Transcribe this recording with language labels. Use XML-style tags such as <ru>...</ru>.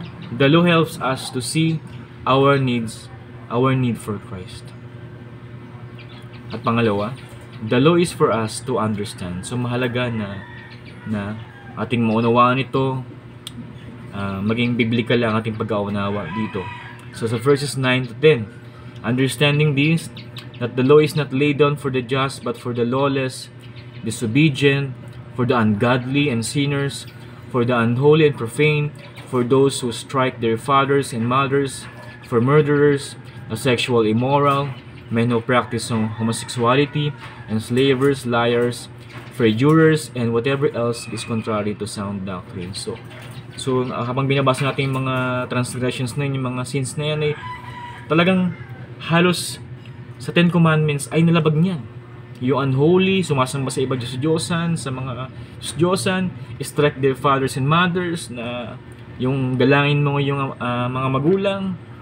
<en>The law helps us to see our need for Christ.</en> <tl>At pangalawa,</tl> <en>the law is for us to understand.</en> <tl>So mahalaga na ating maunawaan ito, maging biblical ang ating pagkaunawa dito. So sa</tl> <en>verses 9 to 10, understanding this, that the law is not laid down for the just, but for the lawless, disobedient, for the ungodly and sinners, for the unholy and profane, for those who strike their fathers and mothers, for murderers, the sexual immoral, men who practice homosexuality, enslavers, liars, perjurers, and whatever else is contrary to sound doctrine.</en> <tl>So habang binabasa natin yung mga transgressions na yun, yung mga sins na yan, ay talagang halos sa Ten Commandments ay nalabag niyan. Yung unholy, sumasamba sa iba Diyos-Diyosan, sa mga Diyos-Diyosan,</tl> <en>strike their fathers and mothers,</en> <tl>na yung dalangin mo yung mga magulang.</tl>